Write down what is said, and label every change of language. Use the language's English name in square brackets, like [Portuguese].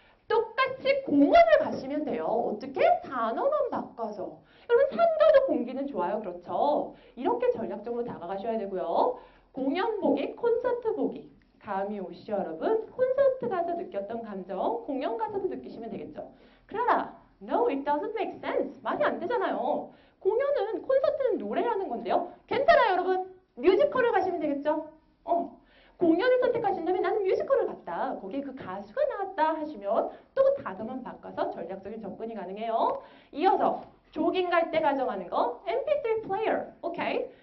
[Korean] 똑같이 공원을 가시면 돼요. 어떻게? 단어만 바꿔서. 여러분 산가도 공기는 좋아요. 그렇죠? 이렇게 전략적으로 다가가셔야 되고요. 공연 보기, 콘서트 보기. 감이 오시죠 여러분? 콘서트 가서 느꼈던 감정 공연 가서도 느끼시면 되겠죠. [English] 클라라, no, it doesn't make sense. [Korean] 말이 안 되잖아요. 공연은, 콘서트는 노래라는 건데요. 괜찮아요 여러분. 뮤지컬을 가시면 되겠죠. 공연을 선택하신다면 나는 뮤지컬을 갔다. 거기에 그 가수가 나왔다 하시면 또 단어만 바꿔서 전략적인 접근이 가능해요. 이어서 조깅 갈 때 가정하는 거 MP3 플레이어. 오케이.